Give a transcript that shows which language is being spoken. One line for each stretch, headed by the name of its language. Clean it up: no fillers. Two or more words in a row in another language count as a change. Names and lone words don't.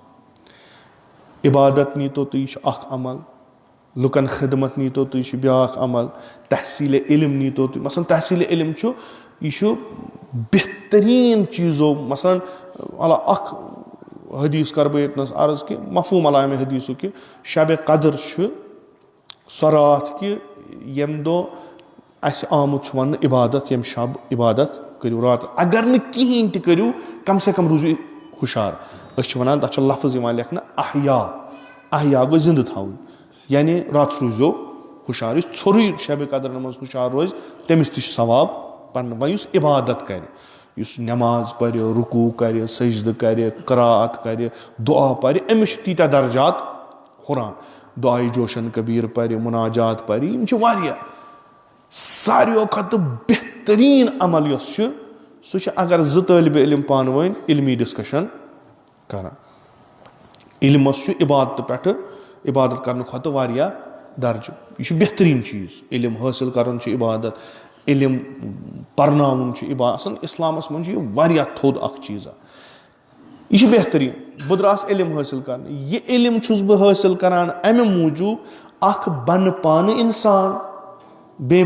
Kashmiri: عبادت نیٖتو تُہۍ, یہِ چھُ اکھ عمل, لُکن خدمت نیٖتو تُہۍ, یہِ چھُ بیٛاکھ عمل, تحصیٖلِ علم نیٖتو تُہۍ, مثلاً تحصیٖلِ علم چھُ یہِ چھُ بہتریٖن چیٖزو, مثلاً اکھ حدیٖث کرٕ بہٕ ییٚتنس عرض کہِ مفہوٗم علامہِ حدیٖثُک کہِ شبِ قدر چھُ سۄ راتھ کہِ ییٚمہِ دۄہ اسہِ آمُت چھُ وننہٕ عبادت, ییٚمہِ شب عبادت کٔرِو راتھ, اگر نہٕ کِہینۍ تہِ کٔرِو کم سے کم روٗزِو ہُشار. أسۍ چھِ ونان تتھ چھُ لفظ یِوان لیکھنہٕ احیا, احیا گوٚو زِندٕ تھاوُن, یعنی راتس روٗززیو ہُشار. یُس ژھوٚرُے شبِ قدرن منٛز ہُشار روزِ تٔمِس تہِ چھُ ثواب پرنہٕ. وۄنۍ یُس عبادت کرِ, یُس نٮ۪ماز پرِ رُکوٗع کرِ سجدٕ کرِ قرات کرِ دُعا پرِ أمِس چھِ تیٖتیٛاہ درجات ہُران دُعایہِ جوشن کبیٖر پرِ مُناجات پرِ یِم چھِ واریاہ ساروِیو کھۄتہٕ بہتریٖن عمل یۄس چھِ سُہ چھِ اگر زٕ طٲلبہِ علم پانہٕ ؤنۍ علمی ڈسکشن کران علمس چھُ عبادتہٕ پٮ۪ٹھٕ عبادت کرنہٕ کھۄتہٕ واریاہ درجہٕ یہِ چھُ بہتریٖن چیٖز علم حٲصِل کرُن چھُ عبادت علم پرناوُن چھُ عبادت آسان اسلامس منٛز چھُ یہِ واریاہ تھوٚد اکھ چیٖزا یہِ چھُ بہتریٖن بہٕ درٛاس علم حٲصِل کرنہٕ یہِ علم چھُس بہٕ حٲصِل کران امہِ موٗجوٗب اکھ بنہٕ پانہٕ انسان بیٚیہِ